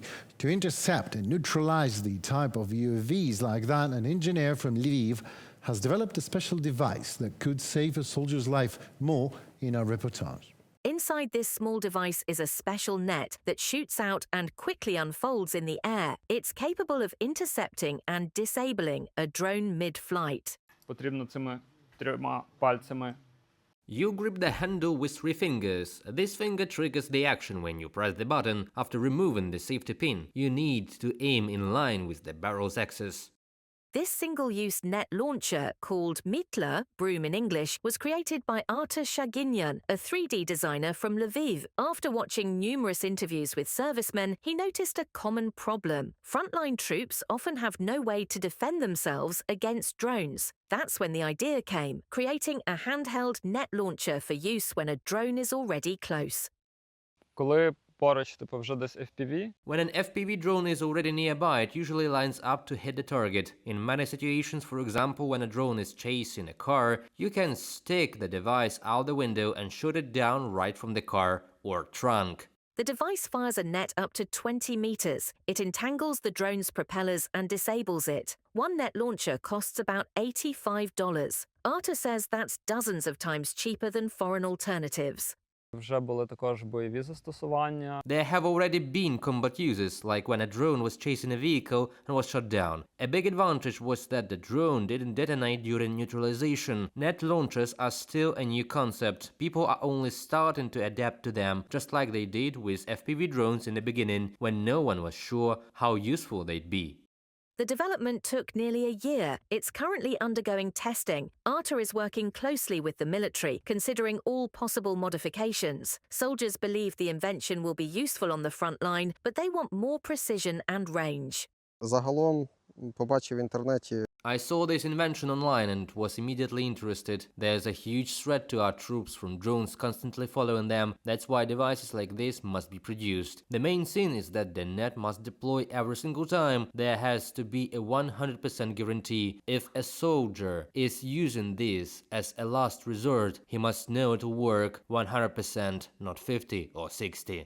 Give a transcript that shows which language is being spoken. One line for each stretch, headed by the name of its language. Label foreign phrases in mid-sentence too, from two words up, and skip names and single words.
English: To intercept and neutralize the type of UAVs like that, an engineer from Lviv has developed a special device that could save a soldier's life. More in our reportage. Inside this small device is a special net that shoots out and quickly unfolds in the air. It's capable of intercepting and disabling a drone mid-flight.
Ukrainian: Потрібно цими 3 пальцями.
English: You grip the handle with 3 fingers. This finger triggers the action when you press the button after removing the safety pin. You need to aim in line with the barrel's axis. This single-use net launcher, called Mitla, broom in English, was created by Artur Shaginyan, a 3D designer from Lviv. After watching numerous interviews with servicemen, he noticed a common problem. Frontline troops often have no way to defend themselves against drones. That's when the idea came, creating a handheld net launcher for use when a drone is already close.
Ukrainian: Коли поруч, вже десь FPV.
English: When an FPV drone is already nearby, it usually lines up to hit the target. In many situations, for example, when a drone is chasing a car, you can stick the device out the window and shoot it down right from the car or trunk. The device fires a net up to 20 meters. It entangles the drone's propellers and disables it. One net launcher costs about $85. Artur says that's dozens of times cheaper than foreign alternatives.
Ukrainian: Вже були також бойові застосування.
English: There have already been combat uses, like when a drone was chasing a vehicle and was shot down. A big advantage was that the drone didn't detonate during neutralization. Net launchers are still a new concept. People are only starting to adapt to them, just like they did with FPV drones in the beginning, when no one was sure how useful they'd be. The development took nearly a year. It's currently undergoing testing. ARTA is working closely with the military, considering all possible modifications. Soldiers believe the invention will be useful on the front line, but they want more precision and range.
Ukrainian: Загалом побачив в інтернеті.
English: I saw this invention online and was immediately interested. There's a huge threat to our troops from drones constantly following them. That's why devices like this must be produced. The main thing is that the net must deploy every single time. There has to be a 100% guarantee. If a soldier is using this as a last resort, he must know it will work 100%, not 50 or 60.